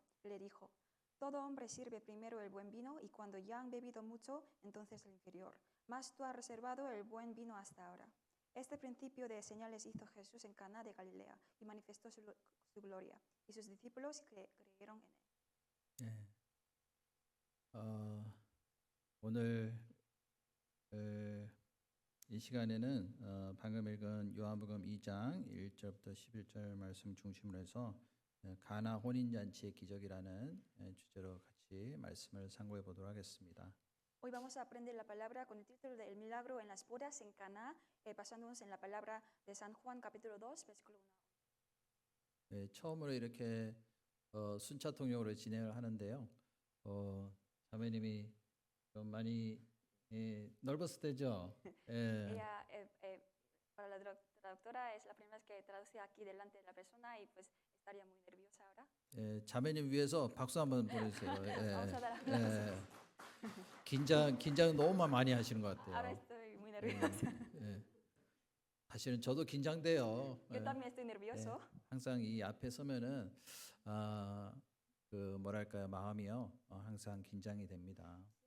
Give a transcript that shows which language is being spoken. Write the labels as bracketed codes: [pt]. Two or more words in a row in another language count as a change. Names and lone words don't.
[es] Le dijo, todo hombre sirve primero el buen vino, y cuando ya han bebido mucho, entonces el inferior. Mas tú has reservado el buen vino hasta ahora. Este principio de señales hizo Jesús en Caná de Galilea y manifestó su gloria, y sus discípulos creyeron en él. [ko] 예. 오늘 이 시간에는 방금 읽은 요한복음 2장 1절부터 11절 말씀 중심으로 해서 가나 혼인잔치의 기적이라는 주제로 같이 말씀을 상고해 보도록 하겠습니다. [es] Hoy vamos a aprender la palabra con el título de El milagro en las bodas en Caná, basándonos en la palabra de San Juan capítulo 2, versículo 1. [ko] 처음으로 이렇게 순차 통역으로 진행을 하는데요. 자매님이 좀 많이 넓었을 때죠. [es] Ella, para la traductora, es la primera vez que traduce aquí delante de la persona y pues estaría muy nerviosa ahora. [ko] 자매님 위해서 박수 한번 보내주세요. [es] Vamos a dar aplausos. [ko] 긴장 너무 많이 하시는 것 [es] Ahora [ko] 같아요. [es] estoy muy nerviosa. [ko] 사실은 저도 긴장돼요. [es] Yo también estoy nervioso. [ko] 항상 이 앞에 서면은 그 뭐랄까요, 마음이요 항상 긴장이 됩니다.